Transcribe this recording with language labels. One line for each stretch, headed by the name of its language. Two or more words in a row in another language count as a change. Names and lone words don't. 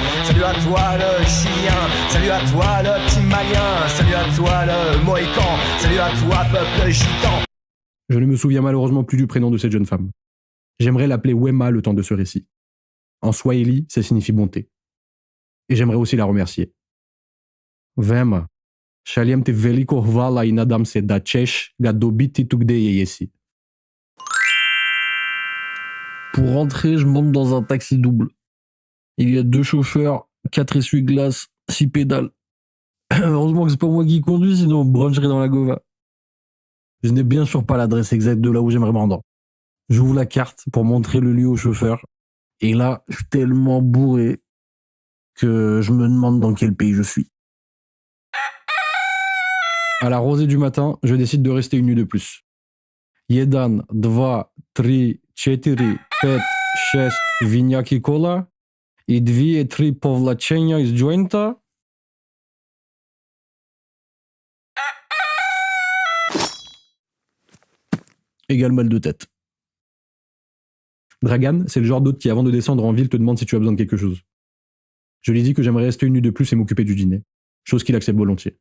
French: Salut à toi le chilien, salut à toi le petit malien. Salut à toi le mohican, salut à toi peuple gitan. Je ne me souviens malheureusement plus du prénom de cette jeune femme. J'aimerais l'appeler Wema le temps de ce récit. En swahili, ça signifie bonté. Et j'aimerais aussi la remercier.
Serbian: Wema, šaljem ti veliko hvala i nadam se da ćeš ga dobiti tu gde jesi.
French: Pour rentrer, je monte dans un taxi double. Il y a 2 chauffeurs, 4 essuie-glaces, 6 pédales. Heureusement que c'est pas moi qui conduis, sinon on bruncherait dans la Gova. Je n'ai bien sûr pas l'adresse exacte de là où j'aimerais me rendre. J'ouvre la carte pour montrer le lieu au chauffeur. Et là, je suis tellement bourré que je me demande dans quel pays je suis. À la rosée du matin, je décide de rester une nuit de plus.
Polish: 1, 2, 3, 4, 5, 6 winiaki cola i 2, 3 powlaczenia z jointa.
French: Égale mal de tête. Dragan, c'est le genre d'hôte qui, avant de descendre en ville, te demande si tu as besoin de quelque chose. Je lui dis que j'aimerais rester une nuit de plus et m'occuper du dîner, chose qu'il accepte volontiers.